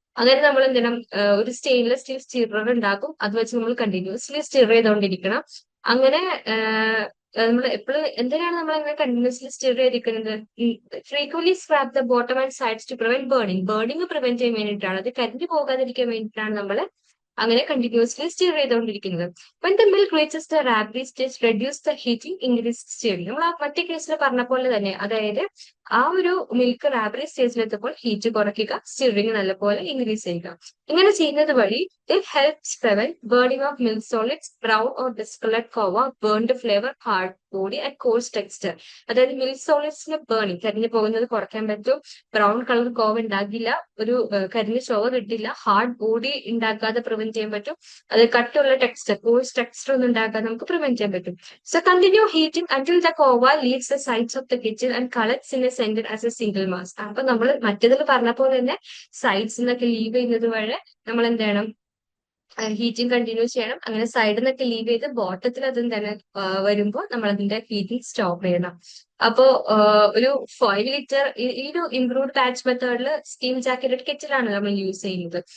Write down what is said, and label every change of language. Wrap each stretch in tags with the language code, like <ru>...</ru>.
<ml>അങ്ങനെ നമ്മൾ എന്ത് ചെയ്യണം, ഒരു സ്റ്റെയിൻലെസ് സ്റ്റീൽ സ്റ്റിറർ ഉണ്ടാക്കും. അത് വെച്ച് നമ്മൾ കണ്ടിന്യൂസ്ലി സ്റ്റിർ ചെയ്തുകൊണ്ടിരിക്കണം. അങ്ങനെ നമ്മൾ എപ്പോഴും എന്തിനാണ് നമ്മൾ അങ്ങനെ കണ്ടിന്യൂസ്ലി സ്റ്റിർ ചെയ്തിരിക്കുന്നത്,</ml> <en>frequently scrape the bottom and sides to prevent burning</en> <ml>prevent ചെയ്യാൻ വേണ്ടിയിട്ടാണ്, അത് കരിഞ്ഞു പോകാതിരിക്കാൻ വേണ്ടിയിട്ടാണ് നമ്മൾ അങ്ങനെ കണ്ടിന്യൂസ്ലി സ്റ്റിർ ചെയ്തുകൊണ്ടിരിക്കുന്നത്.</ml> <en>When the milk reaches the rubbery stage, reduce the heating, increase stirring.</en> <ml>നമ്മൾ ആ മറ്റേ കേസിൽ പറഞ്ഞ പോലെ തന്നെ, അതായത് ആ ഒരു മിൽക്ക് റാബറി സ്റ്റേജിലെത്തുമ്പോൾ ഹീറ്റ് കുറയ്ക്കുക, സ്റ്റിറിങ് നല്ലപോലെ ഇൻക്രീസ് ചെയ്യുക. ഇങ്ങനെ ചെയ്യുന്നത് വഴി</ml> <en>it helps prevent burning of milk solids, brown or discolored cocoa, burned flavor, hard body and coarse texture.</en> <ml>അതായത് മിൽക്ക് സോളിഡ്സിന് ബേണിംഗ്, കരിഞ്ഞു പോകുന്നത് കുറയ്ക്കാൻ പറ്റും. ബ്രൗൺ കളർ കോവ ഉണ്ടാകില്ല, ഒരു കരിഞ്ഞ ചോവ കിട്ടില്ല. ഹാർഡ് ബോഡി ഉണ്ടാക്കാതെ പ്രിവെന്റ് ചെയ്യാൻ പറ്റും. അത് കട്ടുള്ള ടെക്സ്ചർ, കോഴ്സ് ടെക്സ്ചർ ഒന്നും ഉണ്ടാക്കാതെ നമുക്ക് പ്രിവെന്റ് ചെയ്യാൻ പറ്റും.</ml> <en>So continue heating until the khoa leaves the sides of the kitchen and collects in a center as a single mass.</en> <ml>അപ്പൊ നമ്മൾ മറ്റേതിൽ പറഞ്ഞ പോലെ തന്നെ സൈഡ്സ് നിന്നൊക്കെ ലീവ് ചെയ്യുന്നത് വഴി നമ്മൾ എന്ത് ചെയ്യണം, ഹീറ്റിംഗ് കണ്ടിന്യൂ ചെയ്യണം. അങ്ങനെ സൈഡിൽ നിന്നൊക്കെ ലീവ് ചെയ്ത് ബോട്ടത്തിൽ അതും തന്നെ വരുമ്പോൾ നമ്മൾ അതിന്റെ ഹീറ്റിംഗ് സ്റ്റോപ്പ് ചെയ്യണം. അപ്പോ ഒരു 5 ലിറ്റർ, ഈ ഒരു ഇംപ്രൂവ്ഡ് ബാച്ച് മെത്തേഡിൽ സ്റ്റീം ജാക്കറ്റഡ് കെറ്റിലാണ് നമ്മൾ യൂസ് ചെയ്യുന്നത്.</ml>